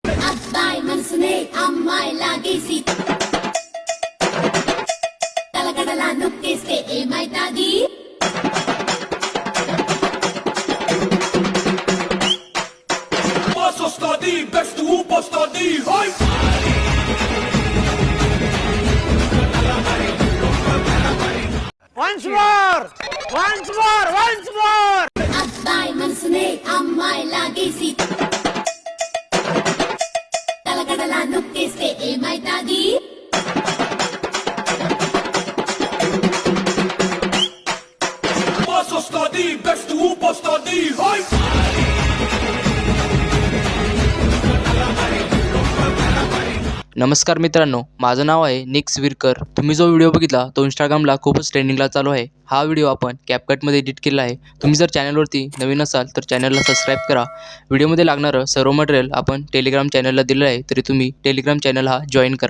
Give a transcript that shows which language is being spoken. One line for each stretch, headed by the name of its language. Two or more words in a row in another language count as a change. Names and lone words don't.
Telugu: అబ్బాయి మనసునే అమ్మాయి లాగేసి తలగడలా నొక్కేస్తే ఏమైతాది? Passo stadi, beste hoepa stadi, hoi!
English: Once more! Once more! Once more!
Telugu: అబ్బాయి మనసునే అమ్మాయి లాగేసి తలగడలా నొక్కేస్తే ఏమైతాది? Passo stadi, beste hoepa stadi, hoi!
Marathi: नमस्कार मित्रांनो, माझं नाव आहे निक्स विरकर. तुम्ही जो व्हिडिओ बघितला तो इंस्टाग्रामला खूपच ट्रेंडिंगला चालू आहे. हा व्हिडिओ आपण कॅपकटमध्ये एडिट केला आहे. तुम्ही जर चॅनलवरती नवीन असाल तर चॅनलला सबस्क्राईब करा. व्हिडिओमध्ये लागणारं सर्व मटेरियल आपण टेलिग्राम चॅनलला दिलं आहे, तरी तुम्ही टेलिग्राम चॅनल हा जॉईन करा.